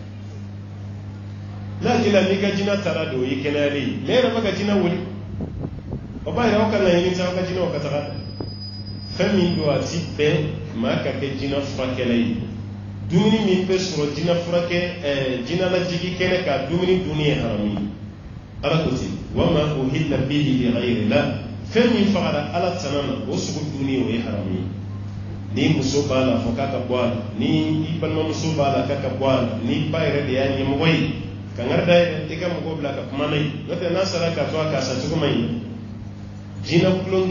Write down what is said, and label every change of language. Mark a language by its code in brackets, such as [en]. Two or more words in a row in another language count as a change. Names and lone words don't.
[bm] n'a k'i la n'i ka jinɛ taara de o ye kɛnɛyali ye mais e yɛrɛ bɛ ka jinɛ wuli o b'a yira aw ka laɲini tɛ aw ka jinɛw ka taga fɛn min don a ti bɛn maa ka kɛ jinɛ furakɛla ye dumuni min bɛ sɔrɔ jinɛ furakɛ jinɛ lajigi kɛnɛ ka dumuni dunni ye haramu ye ala ko ten [ar] وما أهل به لغير الله [bm] fɛn min fagara ala tana na o sugu dunni o ye haramu ye ni muso b'a la fɔ k'a ka bɔ a la ni i balimamuso b'a la k'a ka bɔ a la ni ba yɛrɛ de y'a ɲɛmɔgɔ ye kangari da yɛrɛ i ka mɔgɔw bila ka kuma n'a ye n'o tɛ n'a sara k'a to a k'a sa cogo man ɲi jinɛ kulonkɛ